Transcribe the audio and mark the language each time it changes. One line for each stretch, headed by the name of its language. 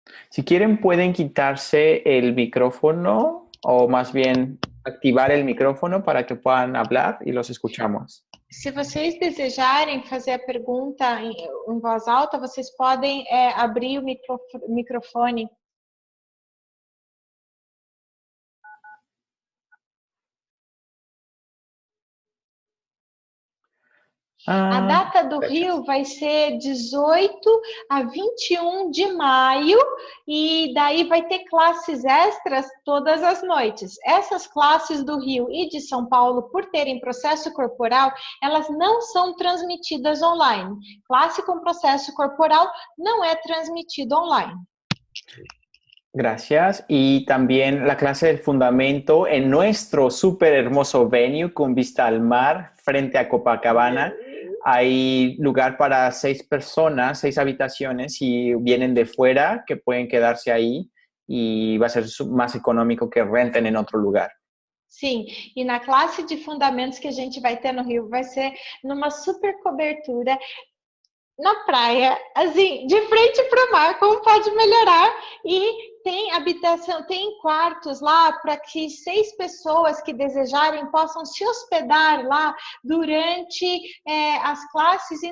Spanish: Si quieren, pueden quitarse el micrófono o más bien activar el micrófono para que puedan hablar y los escuchamos.
Portuguese: Se vocês desejarem fazer a pergunta em voz alta, vocês podem abrir o microfone. A data do Rio vai ser 18 a 21 de maio e daí vai ter classes extras todas as noites. Essas classes do Rio e de São Paulo, por terem processo corporal, elas não são transmitidas online. Classe com processo corporal não é transmitida online.
Spanish: Gracias. Y también la clase del fundamento en nuestro súper hermoso venue con vista al mar frente a Copacabana. Hay lugar para 6 personas, 6 habitaciones, si vienen de fuera, que pueden quedarse ahí y va a ser más económico que renten en otro lugar.
Portuguese: Sim, e na classe de fundamentos que a gente vai ter no Rio, vai ser numa super cobertura na praia, assim, de frente para o mar, como pode melhorar? E tem habitação, tem quartos lá para que 6 pessoas que desejarem possam se hospedar lá durante as classes.